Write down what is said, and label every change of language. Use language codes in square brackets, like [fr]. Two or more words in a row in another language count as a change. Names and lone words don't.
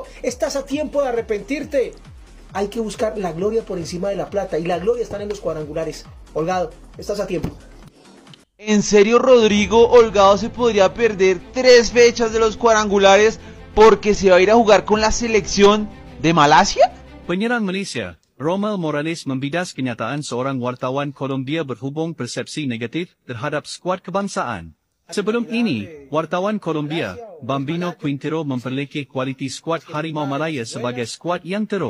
[es] Estás a tiempo de arrepentirte. Hay que buscar la gloria por encima de la plata, y la gloria está en los cuadrangulares. Holgado, estás a tiempo. ¿En serio Rodrigo Holgado se podría perder 3 fechas de los cuadrangulares porque se va a ir a jugar con la selección de Malasia? [ms] Penyerang Malaysia, Romel Morales membidas kenyataan seorang wartawan Kolombia berhubung persepsi negatif terhadap skuad kebangsaan. Sebelum ini, wartawan Kolombia, Bambino Quintero memperlekeh kualiti skuad Harimau Malaya sebagai skuad yang teruk.